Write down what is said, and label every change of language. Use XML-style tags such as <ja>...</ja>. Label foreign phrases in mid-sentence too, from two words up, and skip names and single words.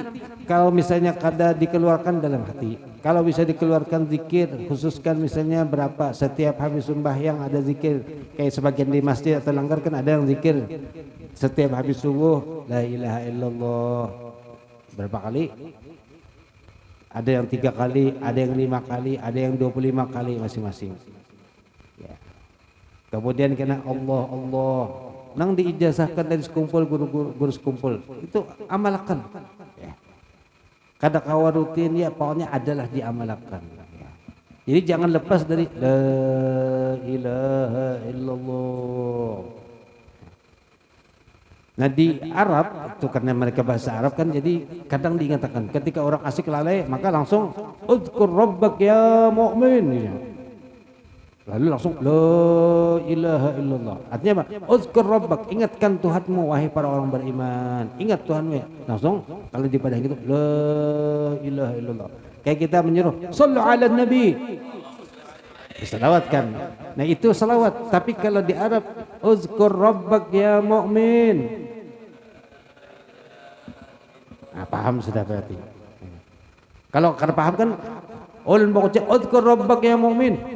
<id>Kalau misalnya kada dikeluarkan dalam hati, kalau bisa dikeluarkan zikir, khususkan misalnya berapa setiap habis sembahyang ada zikir, kayak sebagian di masjid atau langgar kan ada yang zikir setiap habis subuh</id> <ar>لا إله إلا الله</ar> <id>berapa kali? Ada yang 3 kali, ada yang 5 kali, ada yang 25 kali masing-masing. Ya. Kemudian kena Allah Allah, nang diijazahkan dari sekumpul guru sekumpul itu amalkan. Ya. Kada kawa rutin ya pokoknya adalah diamalkan. Ya. Jadi jangan lepas dari</id> <ar>لا إله إلا الله.</ar> <id>Nah di Arab itu karena mereka bahasa Arab kan jadi kadang diingatkan ketika orang asik lalai maka langsung</id> <ar>اذكر ربك يا مؤمن</ar> <id>ya. Lalu langsung</id> <ar>لا إله إلا الله.</ar> <id>Artinya apa?</id> <ar>اذكر ربك,</ar> <id>ingatkan Tuhanmu wahai para orang beriman. Ingat Tuhanmu ya. Langsung kalau di padang gitu</id> <ar>لا إله إلا الله.</ar> <id>Kayak kita menyuruh</id> <ar>صلوا على النبي.</ar> <id>Salawatkan. Nah itu salawat. Tapi kalau di Arab</id> <ar>اذكر ربك يا مؤمن.</ar> <id>Nah, paham sudah berarti. Kalau kada paham kan ulun baca</id> <ar>اذكر ربك يا مؤمن.</ar>